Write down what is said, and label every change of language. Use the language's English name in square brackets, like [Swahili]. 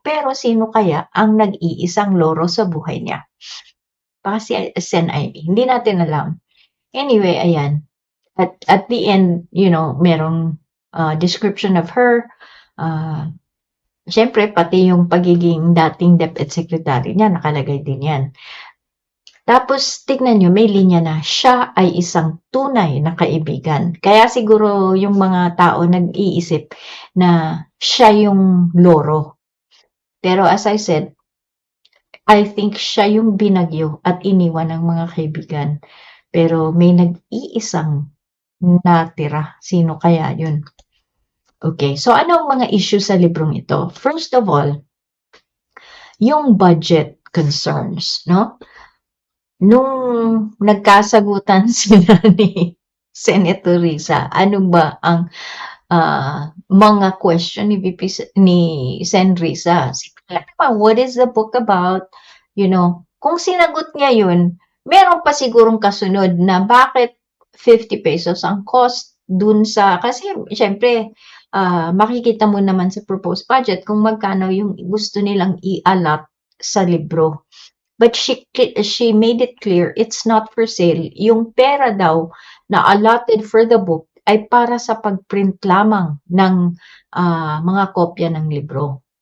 [Filipino] Pero sino kaya ang nag-iisang Loro sa buhay niya? Baka si Sen Ivy. Hindi natin alam. Anyway, ayan. [English] At the end, [Filipino] merong [English] description of her. [Filipino] Siyempre, pati yung pagiging dating DepEd Secretary niya, nakalagay din yan. Tapos tignan niyo may linya na, siya ay isang tunay na kaibigan. Kaya siguro yung mga tao nag-iisip na siya yung loro. Pero [English] as I said, I think [Filipino] siya yung binagyo at iniwan ng mga kaibigan. Pero may nag-iisang natira. Sino kaya yun? Okay, so ano ang mga issue sa librong ito? [English] First of all, yung budget concerns, no? [Filipino] Nung nagkasagutan sila ni Senator Risa, ano ba ang mga question ni ni Sen Risa? [English] What is the book about? You know, [Filipino] kung sinagot niya yun, meron pa sigurong kasunod na bakit 50 pesos ang cost dun sa, kasi syempre, makikita mo naman sa proposed budget kung magkano yung gusto nilang i-allot sa libro. [English] But she made it clear it's not for sale. [Filipino] Yung pera daw na [English] allotted for the book [Filipino] ay para sa pag-print lamang ng mga kopya ng libro.